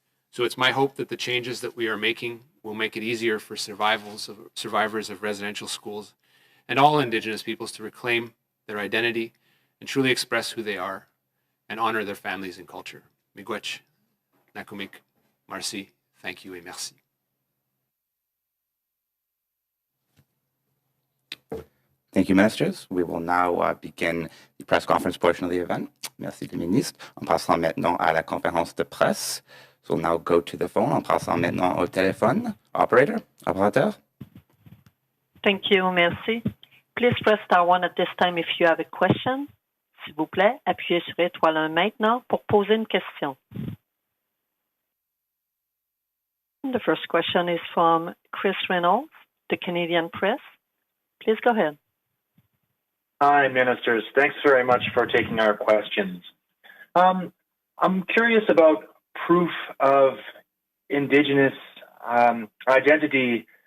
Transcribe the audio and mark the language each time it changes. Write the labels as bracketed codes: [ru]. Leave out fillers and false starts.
[en] So it's my hope that the changes that we are making will make it easier for survivors of residential schools and all Indigenous peoples to reclaim their identity and truly express who they are and honor their families and culture. [fr] Miigwech, Nakumik, merci, [en] thank you [fr] et merci. [en] Thank you, Ministers. We will now begin the press conference portion of the event. [fr] Merci, le ministre. En passant maintenant à la conférence de presse. [en] So we'll now go to the phone. [fr] En passant maintenant au téléphone. Operateur. [en] Thank you, merci. Please press star 1 at this time if you have a question. [fr] S'il vous plaît, appuyez sur étoile 1 maintenant pour poser une question. [en] The first question is from Chris Reynolds, the Canadian Press. Please go ahead. Hi, Ministers. Thanks very much for taking our questions. I'm curious about proof of Indigenous identity.